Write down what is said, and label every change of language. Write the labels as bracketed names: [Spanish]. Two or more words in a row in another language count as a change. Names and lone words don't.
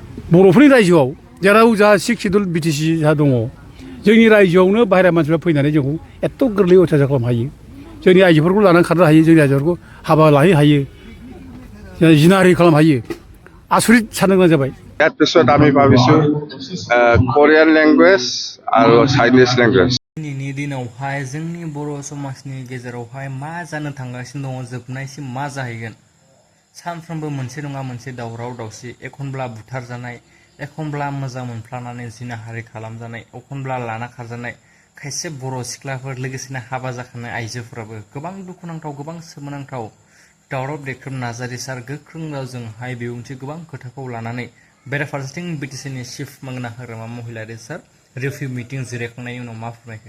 [Bodo] बर'फोरनि रायजोआव जेराव जा [English] six schedule [Bodo] बिटिसि जा दङ जोंनि रायजोआवनो बाहेरा मानसिफ्रा फैनानै जोंखौ एथ' गोरलै अयथासार खालामनो हायो जोंनि आइजोफोरखौ लानानै खारनो हायो जोंनि आइजोफोरखौ हाबा लाहैनो हायो जिनाहारि खालामनो हायो आसरित साननो गोनां जाबाय [Assamese] ইয়াৰ পিছত আমি ভাবিছোঁ [English] Korean language [Assamese] আৰু [English] Chinese language [Bodo] दिनैनि दिनावहाय जोंनि बर' समाजनि गेजेरावहाय मा जानो थांगासिनो दङ जोबनायसिम मा जाहैगोन सानफ्रोमबो मोनसे नङा मोनसे दावराव दावसि एखनब्ला बुथारजानाय एखनब्ला मोजां मोनफ्लानानै जिनाहारि खालामजानाय एखनब्ला लाना खारजानाय खायसे बर' सिख्लाफोर लोगोसेनो हाबा जाखानाय आइजोफोराबो गोबां दुखुनांथाव गोबां सोमोनांथाव दावराव देख्रेब नार्जारि सार गोख्रों रावजोंहाय बिबुंथि गोबां खोथाखौ लानानै बेराफारसेथिं बिटिसिनि चिफ मंगना हाग्रामा महिलारि सार [English] review meeting [Bodo] जिरायखांनायनि उनाव मा फोरमायखो